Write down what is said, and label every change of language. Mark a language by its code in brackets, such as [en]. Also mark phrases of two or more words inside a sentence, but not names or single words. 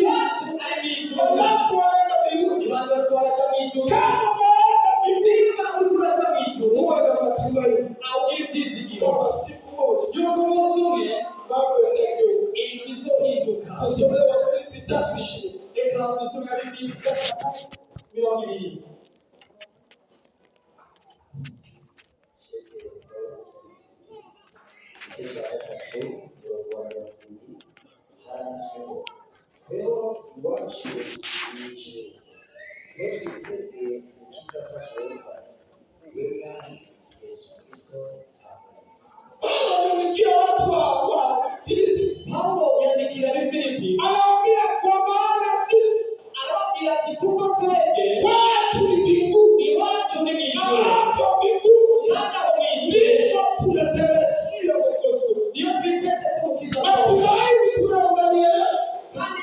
[sw] Wanapoenda mbinguni, kama waenda mbinguni, huwa na matumaini kwamba siku moja mambo yatageuka. Tusomewe Filipi 3:20. [rn] igice cya gatatu umurongo wa 20 handitsweho weho iwacu ni ijuru iyo twiteze umukiza atasohoka we mwami Yesu Kristo. [sw] Paulo anamwambia watu wa Filipi, [rn] Paulo yandikira Filipi, [sw] anawaambia kwa maana sisi [rn] arababwira ati kuko twebwe [sw] watu ni mbinguni, [rn] iwacu ni [sw] na [rn] mw'ijuru, [sw] hapo mbinguni [rn] kandi aho mw'ijuru [sw] ndipo tunatarajia wokovu. [rn] niyo twiteze kumukiza. [sw] Matumaini tunayo ndani ya Yesu,